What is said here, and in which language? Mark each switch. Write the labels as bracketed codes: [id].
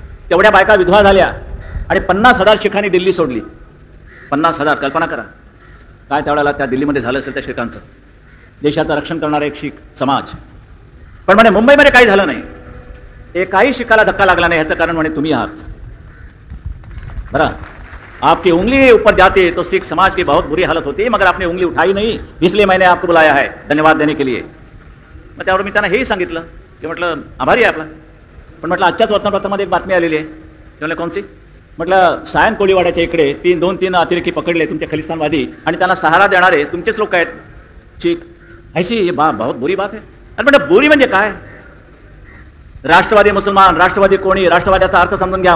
[mr] तेवढ्या बायका विधवा झाल्या आणि 50,000 शिखांनी दिल्ली सोडली. 50,000, कल्पना करा काय त्यावेळेला त्या दिल्लीमध्ये झालं असेल त्या शिखांचं. देशाचं रक्षण करणारा एक शीख समाज. पण म्हणे मुंबईमध्ये काही झालं नाही, एकाही शिखाला धक्का लागला नाही. ह्याचं कारण म्हणे तुम्ही आहात. [hi] बरं, आपकी उंगली ऊपर जाती तो सिख समाज की बहुत बुरी हालत होती, मगर आपने उंगली उठाई नहीं, इसलिए मैंने आपको बुलाया है धन्यवाद देने के लिए. [mr] मग त्यावर मी त्यांना हेही सांगितलं की म्हटलं आभारी आहे आपला. पण म्हटलं आजच्याच वर्तमानपत्रामध्ये एक बातमी आलेली आहे. ते म्हणले कोणसी? म्हटलं सायन कोळीवाड्याच्या इकडे 2-3 अतिरेकी पकडले तुमचे खलिस्तानवादी आणि त्यांना सहारा देणारे तुमचेच लोक आहेत शीख. [hi] ऐसी ये बहुत बुरी बात है. [mr] अरे म्हटलं बुरी म्हणजे काय? राष्ट्रवादी मुसलमान, राष्ट्रवादी कोणी, राष्ट्रवाद्याचा अर्थ समजून घ्या.